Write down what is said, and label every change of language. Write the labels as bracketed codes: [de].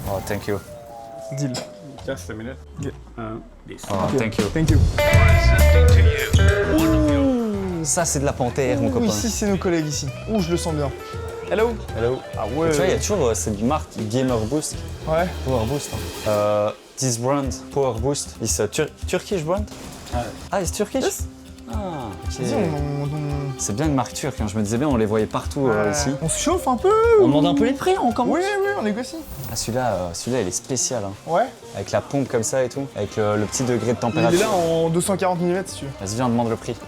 [en] Oh, thank you. Deal. Just a minute. Yeah. This. Oh, thank you. Thank you. [fr] Ça, c'est de la panthère, mon Ouh, copain. ici, c'est nos collègues ici. Ouh, je le sens bien. Hello? Hello. Ah ouais. Tu vois, il y a toujours cette marque Gamer Boost. Ouais. Power Boost. [en] This brand, Power Boost, is a Turkish brand? Ah, it's Turkish? Yes. Ah, ok. [fr] Vas-y, C'est bien une marque turque, hein. Je me disais bien, on les voyait partout ici. on se chauffe un peu. On demande un peu les prix, on commence. Oui, on négocie. Ah, celui-là, il est spécial, hein. Ouais. Avec la pompe comme ça et tout, avec le petit degré de Il est température. là en 240 mm si tu veux. Vas-y, viens, on demande le prix.